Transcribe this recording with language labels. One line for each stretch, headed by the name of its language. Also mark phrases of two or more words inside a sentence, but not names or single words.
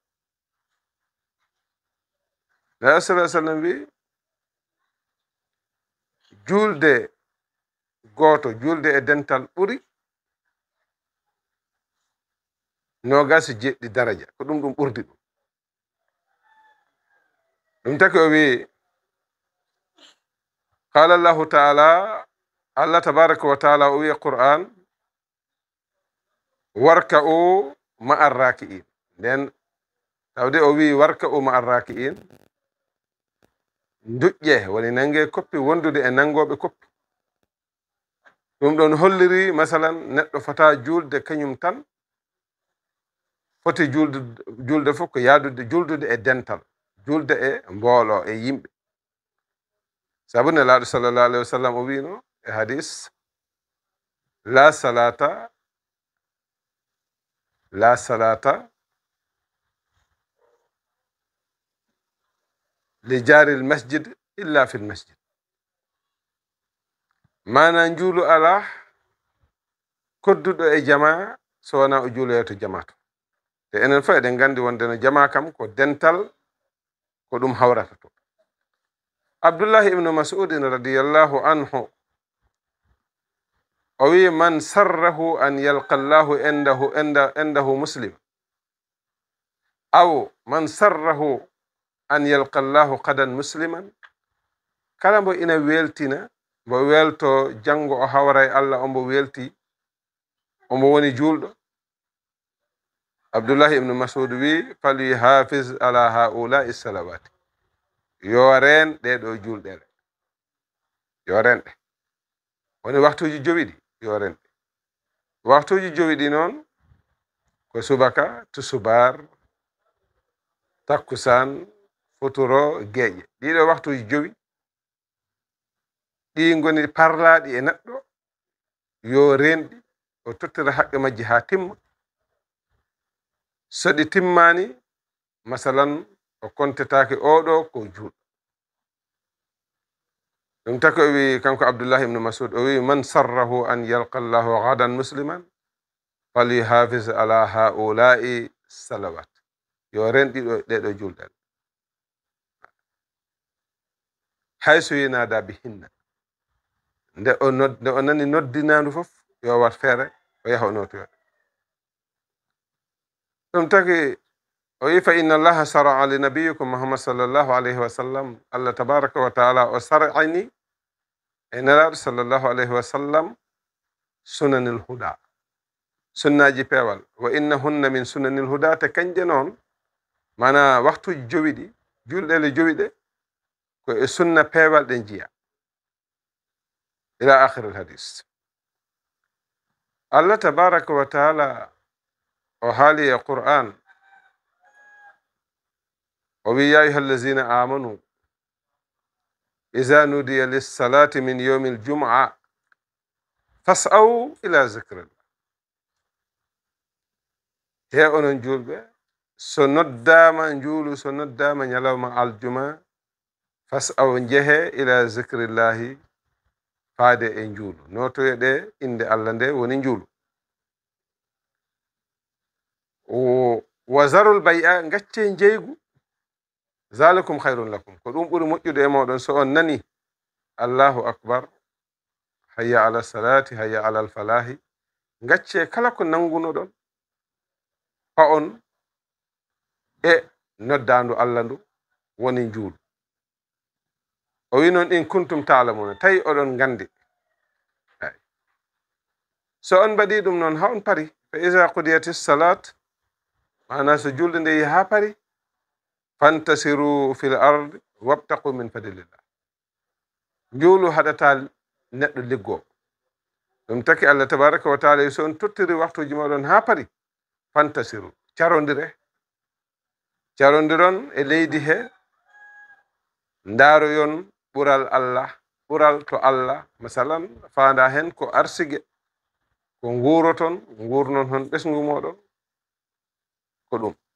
Fula: nelaɗo
Arabic: صلى الله عليه وسلم
Fula: wi julde goto julde e dental ɓuri nogasi jeɗɗi daraja ko ɗum ɓurdi ɗum.
Arabic: ɗum taki o wi قال الله تعالى الله تبارك وتعالى o wi Qur'an واركعوا مع الراكعين.
Fula: nden tawde o wi
Arabic: واركعوا مع الراكعين
Fula: duƴƴe woni nange koppi wondude e nangoɓe koppi. ɗum ɗon holliri masalan neɗɗo fota julde kañum tan foti julde fof ko yaadude juldude e dental, julde e mboolo e yimɓe.
Arabic: sabu nelaaɗo صلى الله عليه وسلم o wino e hadis لا صلاة لجار المسجد إلا في المسجد.
Fula: mana njuulu ala kodduɗo e jama so wona o juuloyo to jama to. te enen fof eɗen gandi wonde no jama kam ko dental ko ɗum hawrata to. abdullah ibnu mas'udin
Arabic: رضي الله عنه
Fula: o wi
Arabic: من سره أن يلقى الله عنده مسلم أو من سره أن يلقى الله غدا مسلما,
Fula: kala mbo ina weltina mbo welto janngo o hawra e Allah ombo welti ombo woni julɗo. abdullah ibnu mas'ud wi
Arabic: فليحافظ على هؤلاء الصلوات,
Fula: yo ren ɗeɗo julɗele, yo renɗe. woni waktuji jowi ɗi yo renɗe. waktuji jowi ɗi noon ko subaka to subar takkusan futuro geeƴe. ɗiɗo waktuji jowi ɗi ngoni parlaɗi e neɗɗo yo renɗi o tottira haqqe majji ha timma. so ɗi timmani masalan o kontetake oɗo ko julɗo.
Arabic: ɗum taki o wi kanko abdullah ibnu mas'ud o wi من سره أن يلقى الله غدا مسلما فليحافظ على هؤلاء الصلوات,
Fula: yo renɗiɗo ɗeɗo julɗen
Arabic: حيث ينادى بهن.
Fula: nde o nani noddinandu fof yo wat feere o yaha o notoyo.
Arabic: ɗum taki o wi فإن الله شرع لنبيكم محمد صلى الله عليه وسلم, الله تبارك وتعالى o sar'ani e nelaɗo صلى الله عليه وسلم سنن الهدى, sunnaji peewal. وإنهن من سنن الهدى,
Fula: te kanje noon mana waktuji jowi ɗi julɗele jowi ɗe ko e sunna peewal ɗe jiya
Arabic: إلى آخر الحديث. الله تبارك وتعالى o haali e qur'an o wi يا أيها الذين آمنوا إذا نودي للصلاة من يوم الجمعة فاسعوا إلى ذكر الله.
Fula: he onon julɓe, so noddama njuulu, so noddama ñalawma aljuma, fas'aw jehe
Arabic: إلى ذكر الله,
Fula: faade e njuulu, notoye ɗe inde allah nde woni njuulu.
Arabic: وذروا البيع, gacce jeygu, ذلكم خير لكم,
Fula: ko ɗum ɓuri moƴƴude e moɗon so on nani
Arabic: الله أكبر حي على الصلاة حي على الفلاح,
Fula: gacce kala ko nanguno ɗon fa on e noddandu allah ndu woni njuulu. o wi noon
Arabic: إن كنتم تعلمون,
Fula: tawi oɗon gandi. so on mbaɗi ɗum noon ha on pari,
Arabic: فإذا قضيت الصلاة,
Fula: mana so julde nde yi ha pari,
Arabic: فانتشروا في الأرض وابتغوا من فضل الله,
Fula: njuulu haɗata neɗɗo liggo. ɗum taki
Arabic: الله تبارك وتعالى
Fula: so on tottiri waktuji moɗon ha pari, fantasiru, carondiron e leydi he, ndaroyon ɓural allah, ɓural to allah, masalan fanda hen ko arsige, ko nguroton, ngurnon hon ɓesgu moɗon, ko ɗum.